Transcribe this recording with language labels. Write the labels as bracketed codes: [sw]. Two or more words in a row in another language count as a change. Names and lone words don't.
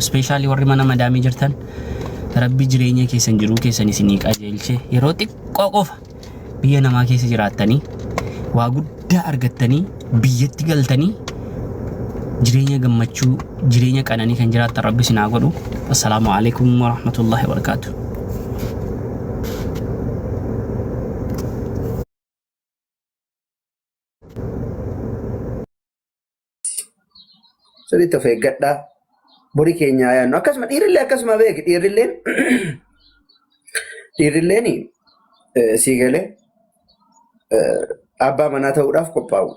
[om] Speeshaalii warri mana madaamii jirtan Rabbi jireenya keessan jiruu keessan isinii qajeelchee yeroo xiqqoo qofa biyya namaa keessa jiraattanii waa guddaa argattanii biyyatti galtanii jireenya gammachuu jireenya qananii kan jiraattan Rabbi isin haa godhu. [ar] السلام عليكم ورحمة الله وبركاته. [om] Sirriitti of eeggadhaa. Borii keenyaa yaadnu akkasuma dhiirillee akkasuma beeki dhiirilleen sii galee abbaa manaa ta'uudhaaf qophaa'udha.